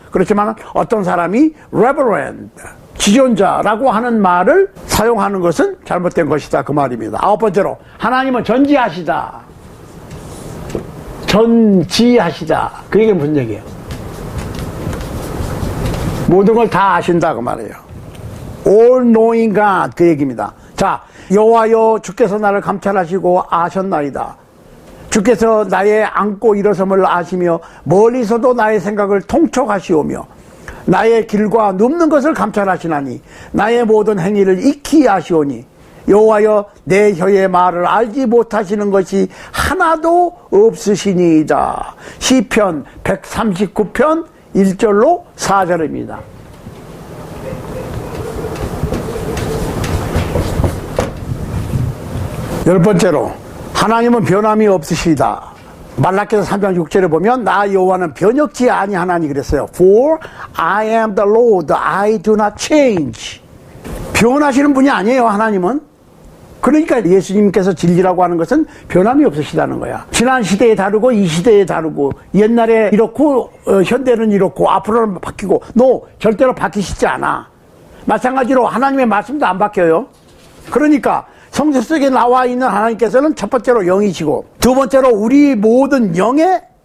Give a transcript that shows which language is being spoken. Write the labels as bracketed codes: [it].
[ko] 그렇지만 어떤 사람이 reverend, 지존자라고 하는 말을 사용하는 것은 잘못된 것이다. 그 말입니다. 9번째로, 하나님은 전지하시다. 전지하시다. 그 얘기는 무슨 얘기예요? 모든 걸 다 아신다. 그 말이에요. [en] All knowing God [ko] 그 얘기입니다. 자, 여호와여 주께서 나를 감찰하시고 아셨나이다. 주께서 나의 앉고 일어섬을 아시며 멀리서도 나의 생각을 통촉하시오며 나의 길과 눕는 것을 감찰하시나니 나의 모든 행위를 익히 아시오니 여호와여 내 혀의 말을 알지 못하시는 것이 하나도 없으시니이다. 시편 139편 1절로 4절입니다. 10번째로, 하나님은 변함이 없으시다. 말라기서 3장 6절에 보면 나 여호와는 변혁지 아니하나니 그랬어요. [en] For I am the Lord, I do not change. [ko] 변하시는 분이 아니에요, 하나님은. 그러니까 예수님께서 진리라고 하는 것은 변함이 없으시다는 거야. 지난 시대에 다르고 이 시대에 다르고, 옛날에 이렇고 현대는 이렇고 앞으로는 바뀌고, 절대로 바뀌시지 않아. 마찬가지로 하나님의 말씀도 안 바뀌어요. 그러니까 성서 속에 나와 있는 하나님께서는 첫 번째로 영이시고, 두 번째로 우리 모든 영의